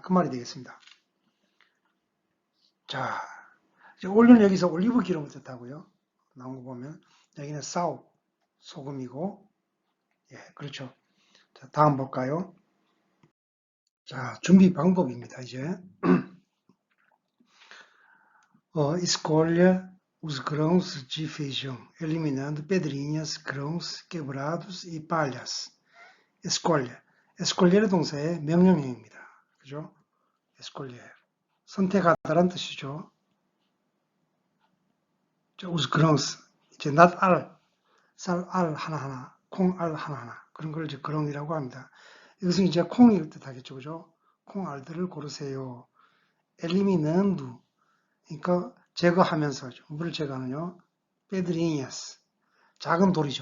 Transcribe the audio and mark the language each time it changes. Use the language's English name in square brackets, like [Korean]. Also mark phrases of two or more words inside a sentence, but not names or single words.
[Korean] 그 말이 되겠습니다. 자, 올리는 여기서 올리브 기름을 뜻하고요. 나온 거 보면 여기는 사우 소금이고, 예, 그렇죠. 자, 다음 볼까요? 자, 준비 방법입니다. [Portuguese] 이제 escolha os grãos de feijão, eliminando pedrinhas, grãos quebrados e palhas. escolha. [Korean] escolher의 동사의 명령형입니다. 그죠? escolher. 선택하다란 뜻이죠. 자, [Portuguese] os grãos. [Korean] 이제 낫알, 쌀알 하나하나, 콩알 하나하나. 그런 걸 이제 그렁이라고 합니다. 이것은 이제 콩을 뜻하겠죠. 그죠? 콩알들을 고르세요. eliminando. 그러니까 제거하면서죠. 물을 제거하는요. 페드리니아스. 작은 돌이죠.